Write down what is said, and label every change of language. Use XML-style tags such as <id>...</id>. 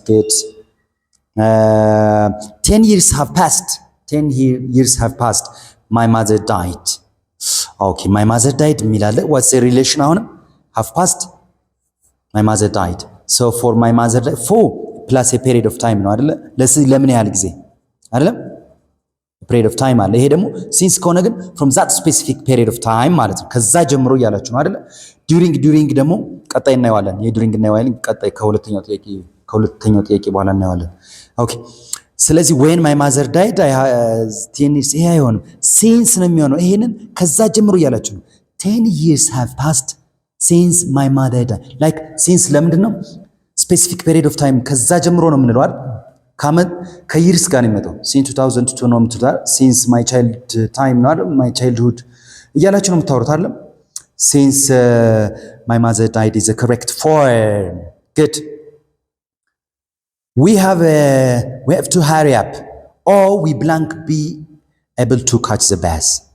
<en>Good. 10 years have passed. 10 years have passed. My mother died. Okay, my mother died</en> <am>የሚላለ</am> <en>what's the relation</en> <am>አሁንም</am> <en>have passed. My mother died. So for my mother died for plus a period of time</en> <am>ነው አይደለ? ለምን ያህል ጊዜ አይደለም? period of time አለ። ይሄ ደግሞ since ከሆነ ግን</am> <en>from that specific period of time</en> <am>ማለት ነው። ከዛ ጀምሮ እያላችሁ ነው አይደለ? during ደግሞ ቀጣይ እናየዋለን። during እናየዋለን ቀጣይ ከሁለተኛው ጥያቄ በኋላ እናየዋለን። ኦኬ ስለዚህ</am> <en>when my mother died</en> <am>ይሄ አይሆንም since ነው የሚሆነው። ይሄንን ከዛ ጀምሮ እያላችሁ ነው።</am> <en>10 years have passed since my mother died.</en> <am>like since ለምንድን ነው</am> <en>specific period of time</en> <am>ከዛ ጀምሮ ነው የምንለው አይደል? ከይርስ ጋር ነው የሚመጣው።</am> <en>since 2002</en> <am>ነው የምትሉት</am> <en>since my child time</en> <am>ነው አይደል?</am> <en>my childhood</en> <am>እያላችሁ ነው የምታወሩት አይደል?</am> <en>since my mother died is the correct form. good. we have to hurry up or we blank be able to catch the bus.</en>